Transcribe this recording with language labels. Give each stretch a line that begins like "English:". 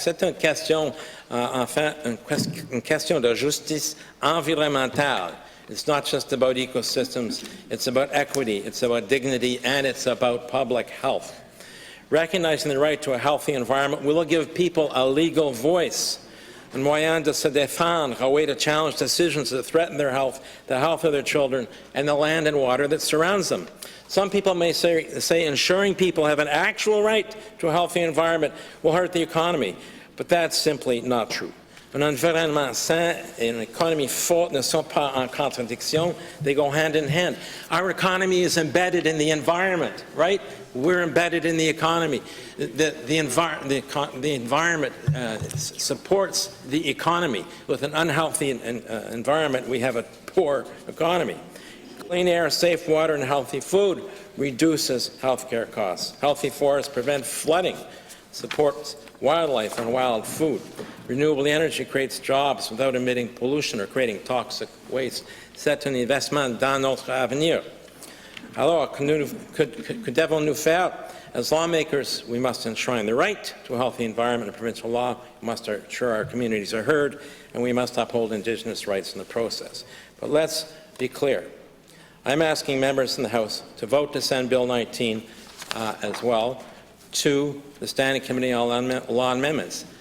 French: C'est une question, enfin, une question de justice environnementale.
English: It's not just about ecosystems, it's about equity, it's about dignity, and it's about public health. Recognizing the right to a healthy environment will give people a legal voice,
French: un moyen de se défendre,
English: a way to challenge decisions that threaten their health, the health of their children, and the land and water that surrounds them. Some people may say ensuring people have an actual right to a healthy environment will hurt the economy, but that's simply not true.
French: Un environnement sain et une économie forte ne sont pas en contradiction,
English: they go hand in hand. Our economy is embedded in the environment, right? We're embedded in the economy. The environment supports the economy. With an unhealthy environment, we have a poor economy. Clean air, safe water, and healthy food reduces healthcare costs. Healthy forests prevent flooding, supports wildlife and wild food. Renewable energy creates jobs without emitting pollution or creating toxic waste.
French: C'est un investment dans notre avenir. Alors, que devons-nous faire?
English: As lawmakers, we must enshrine the right to a healthy environment in provincial law. We must ensure our communities are heard, and we must uphold Indigenous rights in the process. But let's be clear. I'm asking members in the House to vote to send Bill 19 as well to the Standing Committee on Law Amendments.